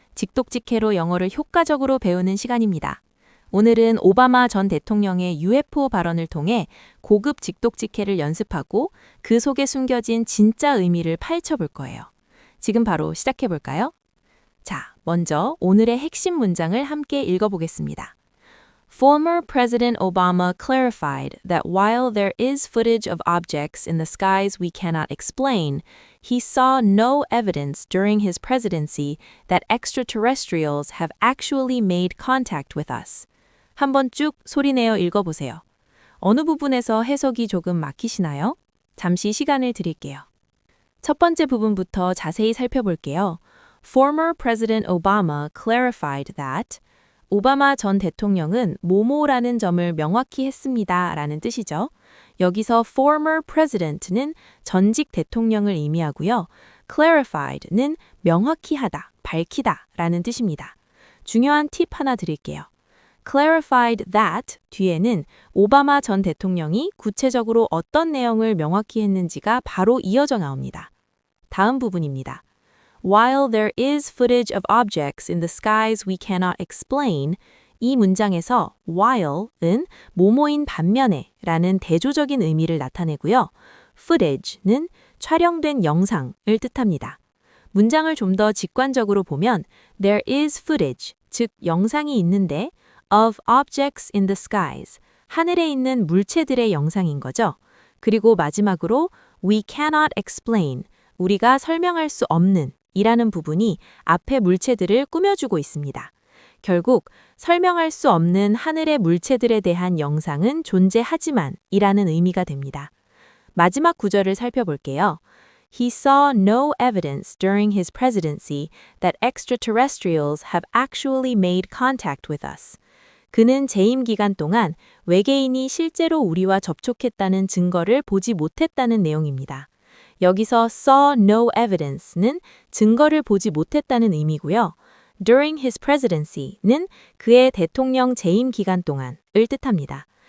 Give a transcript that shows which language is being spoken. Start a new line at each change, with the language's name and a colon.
Korean: 직독직해로 영어를 효과적으로 배우는 시간입니다. 오늘은 오바마 전 대통령의 UFO 발언을 통해 고급 직독직해를 연습하고 그 속에 숨겨진 진짜 의미를 파헤쳐 볼 거예요. 지금 바로 시작해 볼까요? 자, 먼저 오늘의 핵심 문장을 함께 읽어보겠습니다.
English: Former President Obama clarified that while there is footage of objects in the skies we cannot explain, he saw no evidence during his presidency that extraterrestrials have actually made contact with us.
Korean: 한번 쭉 소리내어 읽어보세요. 어느 부분에서 해석이 조금 막히시나요? 잠시 시간을 드릴게요. 첫 번째 부분부터 자세히 살펴볼게요.
English: Former President Obama clarified that
Korean: 오바마 전 대통령은 뭐뭐라는 점을 명확히 했습니다 라는 뜻이죠. 여기서 former president는 전직 대통령을 의미하고요. clarified는 명확히 하다, 밝히다 라는 뜻입니다. 중요한 팁 하나 드릴게요. clarified that 뒤에는 오바마 전 대통령이 구체적으로 어떤 내용을 명확히 했는지가 바로 이어져 나옵니다. 다음 부분입니다.
English: While there is footage of objects in the skies we cannot explain,
Korean: 이 문장에서 while은 뭐뭐인 반면에 라는 대조적인 의미를 나타내고요. footage는 촬영된 영상을 뜻합니다. 문장을 좀 더 직관적으로 보면
English: there is footage,
Korean: 즉 영상이 있는데
English: of objects in the skies,
Korean: 하늘에 있는 물체들의 영상인 거죠. 그리고 마지막으로
English: we cannot explain,
Korean: 우리가 설명할 수 없는 이라는 부분이 앞에 물체들을 꾸며주고 있습니다. 결국 설명할 수 없는 하늘의 물체들에 대한 영상은 존재하지만 이라는 의미가 됩니다. 마지막 구절을 살펴볼게요.
English: He saw no evidence during his presidency that extraterrestrials have actually made contact with us.
Korean: 그는 재임 기간 동안 외계인이 실제로 우리와 접촉했다는 증거를 보지 못했다는 내용입니다. 여기서 saw no evidence는 증거를 보지 못했다는 의미고요.
English: During his presidency
Korean: 는 그의 대통령 재임 기간 동안을 뜻합니다.